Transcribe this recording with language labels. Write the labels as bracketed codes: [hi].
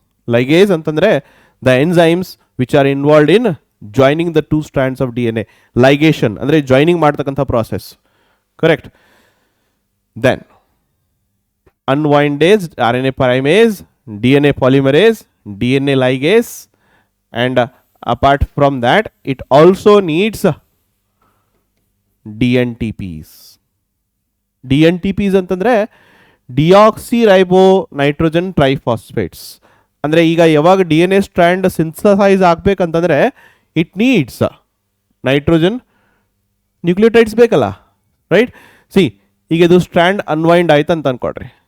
[en] Ligase ಅಂತಂದರೆ the enzymes which are involved in joining the two strands of D N A. [kn] Ligation ಅಂದರೆ joining ಮಾಡ್ತಕ್ಕಂಥ process. Correct. [en] Then unwindase, RNA primase, DNA polymerase, DNA ligase, and apart from that it also needs DNTPs. [kn] DNTPs ಅಂತಂದರೆ deoxy ರೈಬೋ nitrogen ಟ್ರೈಫಾಸ್ಫೇಟ್ಸ್. ಅಂದರೆ ಈಗ ಯಾವಾಗ D N A strand synthesise ಆಗಬೇಕಂತಂದರೆ [en] it needs nitrogen nucleotides [kn] ಬೇಕಲ್ಲ. Right, C ಈಗ ಇದು strand unwind ಆಯ್ತು ಅಂತ ಅಂದ್ಕೊಡ್ರಿ.